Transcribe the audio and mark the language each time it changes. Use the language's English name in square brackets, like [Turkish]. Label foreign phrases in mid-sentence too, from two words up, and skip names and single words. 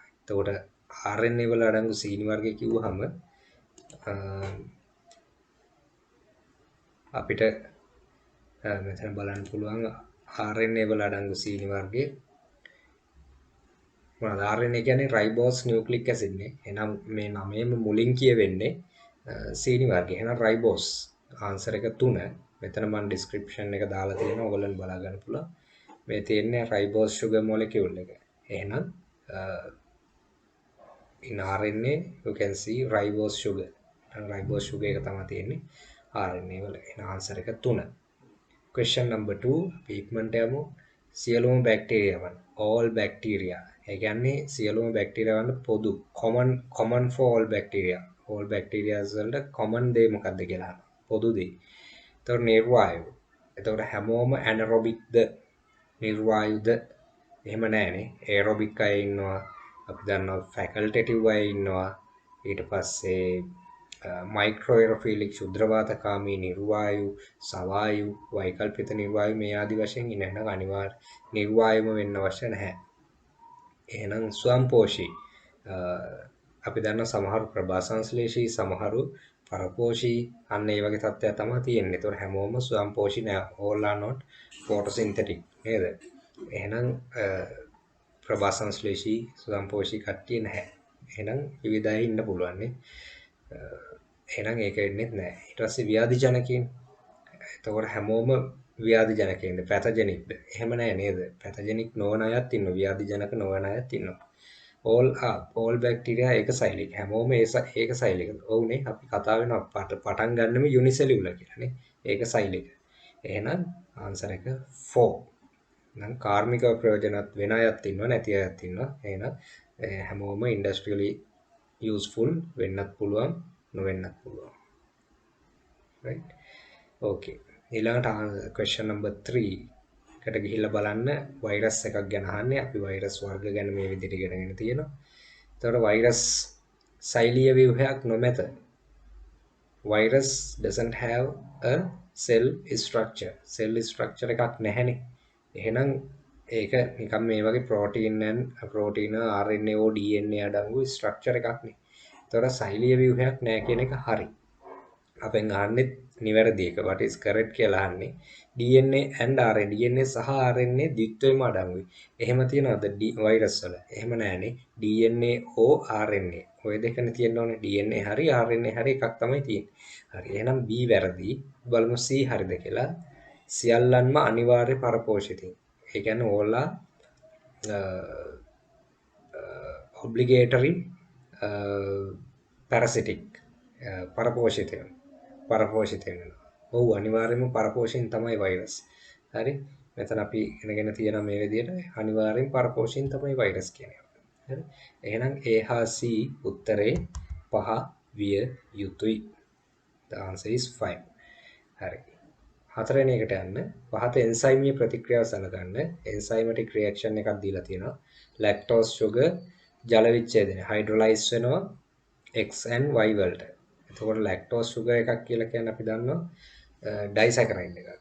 [Sinhala] එතකොට RNA වල අඩංගු සීනි වර්ගය කිව්වහම අපිට මෙතන බලන්න පුළුවන් RNA වල අඩංගු සීනි වර්ගය මොනවාද? RNA කියන්නේ [English] ribose nucleic acid [Sinhala] නේ. එහෙනම් මේ නමේම මුලින් කියවෙන්නේ සීනි වර්ගය. එහෙනම් රයිබෝස් ආන්සර් එක 3. මෙතන මම ඩිස්ක්‍රිප්ෂන් එක දාලා තියෙනවා. ඔයගොල්ලන් බලා ගන්න පුළුවන්. මේ තියෙන්නේ [English] ribose sugar molecule [Sinhala] එක. [English] එහෙනම් in RNA you can see ribose sugar. ribose sugar [Sinhala] එක තමයි තියෙන්නේ RNA වල. එහෙනම් ආන්සර් එක 3. [English] question number 2 [Sinhala] අපි ඉක්මනට යමු. සියලුම බැක්ටීරියා වල [English] all bacteria [Sinhala] ඒ කියන්නේ සියලුම බැක්ටීරියා වල පොදු [English] common for all bacterias [Sinhala] වලට common දේ මොකක්ද කියලා අහනවා. පොදු දේ. එතකොට නිර්වායු. එතකොට හැමෝම anaerobic ද නිර්වායුද? එහෙම නැහැනේ. aerobic අය ඉන්නවා. අපි දන්නවා facultative අය ඉන්නවා. ඊට පස්සේ මයික්‍රෝඑරොෆිලික් ශුද්ධවාතකාමී නිර්වායු, සවායු, වෛකල්පිත නිර්වායු මේ ආදි වශයෙන් ඉන්න අනිවාර්ය නිර්වායුම වෙන්න අවශ්‍ය නැහැ. එහෙනම් ස්වයංපෝෂී අපි දන්න සමහරු ප්‍රභාසංශ්ලේෂී සමහරු පරපෝෂී අන්න ඒ වගේ තත්ත්වයක් තමයි තියෙන්නේ. ඒතකොට හැමෝම ස්වයංපෝෂී නෑ. [English] all are not photosynthetic නේද? [Sinhala] එහෙනම් ප්‍රභාසංශ්ලේෂී ස්වයංපෝෂී කට්ටිය නැහැ. එහෙනම් විවිධ අය ඉන්න පුළුවන් නේ. එහෙනම් ඒක වෙන්නේ නැහැ. ඊට පස්සේ ව්‍යාධි ජනකයන්. එතකොට හැමෝම ව්‍යාධි ජනකයන්ද පැතජෙනික්ද? එහෙම නැහැ නේද? පැතජෙනික් නොවන අයත් ඉන්නවා. ව්‍යාධි ජනක නොවන අයත් ඉන්නවා. [English] all bacteria [Sinhala] ඒකසෛලික. හැමෝම ඒකසෛලික. ඔව්නේ අපි කතා වෙනවා පටන් ගන්නෙම යුනිසෙලියුලර් කියලානේ. ඒකසෛලික. එහෙනම් ආන්සර් එක 4. නම් කාර්මික ප්‍රයෝජනත් වෙන අයත් ඉන්නවා නැති අයත් ඉන්නවා. එහෙනම් හැමෝම [English] industrially useful [Sinhala] වෙන්නත් පුළුවන් නොවෙන්නත් පුළුවන්. [English] right okay [Sinhala] ඊළඟට [English] question number 3 [Sinhala] එකට ගිහිල්ලා බලන්න වෛරස් එකක් ගැන අහන්නේ. අපි වෛරස් වර්ග ගැන මේ විදිහට ඉගෙනගෙන තියෙනවා. එතකොට වෛරස් සෛලීය ව්‍යුහයක් නොමැත. [English] virus doesn't have a cell structure [Sinhala] එකක් නැහැනේ. එහෙනම් ඒක නිකන් මේ වගේ ප්‍රෝටීන් RNA or DNA අඩංගු ස්ට්‍රක්චර් එකක් නේ. එතකොට සෛලීය ව්‍යුහයක් නැහැ කියන එක හරි. අපෙන් අහන්නේ නිවැරදි එක. [English] what is correct [Sinhala] කියලා අහන්නේ. DNA and RNA DNA සහ RNA ද්විත්වයම අඩංගුයි. එහෙම තියනවද වෛරස් වල? එහෙම නැහැනේ. DNA or RNA. ඔය දෙකනේ තියෙන්න ඕනේ. DNA හරි RNA හරි එකක් තමයි තියෙන්නේ. හරි. එහෙනම් B වැරදි. බලමු C හරිද කියලා. සියල්ලන්ම අනිවාර්ය පරපෝෂිතින්. ඒ කියන්නේ ඕලා [English] obligatory parasitic [Sinhala] පරපෝෂිත වෙනවා. ඔව් අනිවාර්යයෙන්ම පරපෝෂින් තමයි වෛරස්. හරි. මෙතන අපි ඉගෙනගෙන තියෙන මේ විදිහට අනිවාර්යෙන් පරපෝෂින් තමයි වෛරස් කියන්නේ. හරි. එහෙනම් A හා C උත්තරේ 5 විය යුතුයි. [English] The answer is 5. [Sinhala] හරි. හතරවෙනි එකට යන්න. පහත එන්සයිමීය ප්‍රතික්‍රියාව සලකන්න. [English] enzymatic reaction [Sinhala] එකක් දීලා තියෙනවා. [English] lactose sugar [Sinhala] ජල විච්ඡේදනය හයිඩ්‍රොලයිස් වෙනවා X and Y වලට. එතකොට [English] lactose sugar [Sinhala] එකක් කියලා කියන්නේ අපි දන්නවා ඩයිසැකරයිඩ් එකක්.